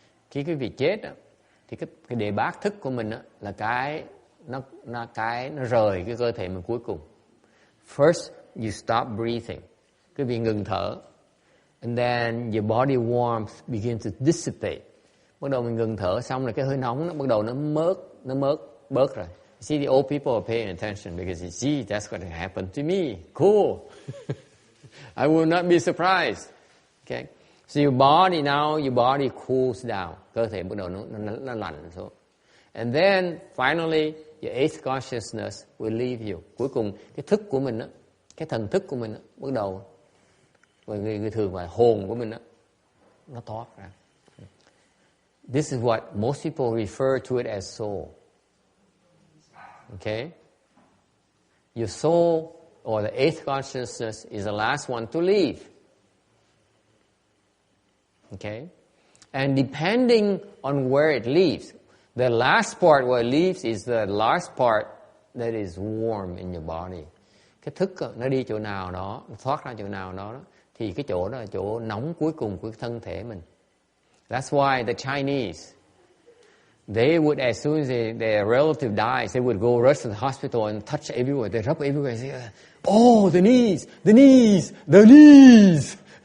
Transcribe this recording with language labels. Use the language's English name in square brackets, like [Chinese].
[Vietnamese] Khi quý vị chết thì cái đề bát thức của mình là nó rời cái cơ thể mình cuối cùng. [English] First, you stop breathing. [Vietnamese] Quý vị ngừng thở. [English] And then your body warmth begins to dissipate. [Vietnamese] Bắt đầu mình ngừng thở xong rồi cái hơi nóng nó bắt đầu nó bớt rồi. [English] See, the old people are paying attention because you see, that's what happened to me. Cool. I will not be surprised. Okay. So your body cools down. [Vietnamese] Cơ thể bắt đầu nó lạnh xuống. [English] And then, finally, your eighth consciousness will leave you. [Vietnamese] Cuối cùng, cái thức của mình, cái thần thức của mình bắt đầu, người thường gọi là hồn của mình, nó thoát ra. [English] This is what most people refer to it as soul. Okay? Your soul, or the eighth consciousness, is the last one to leave. Okay? And depending on where it leaves, the last part where it leaves is the last part that is warm in your body. [Vietnamese] Cái thức nó đi chỗ nào đó, nó thoát ra chỗ nào đó, thì cái chỗ đó là chỗ nóng cuối cùng của thân thể mình. [English] That's why the Chinese, they would, as soon as their relative dies, they would go rush to the hospital and touch everywhere. They rub everywhere and say, oh, the knees, the knees, the knees.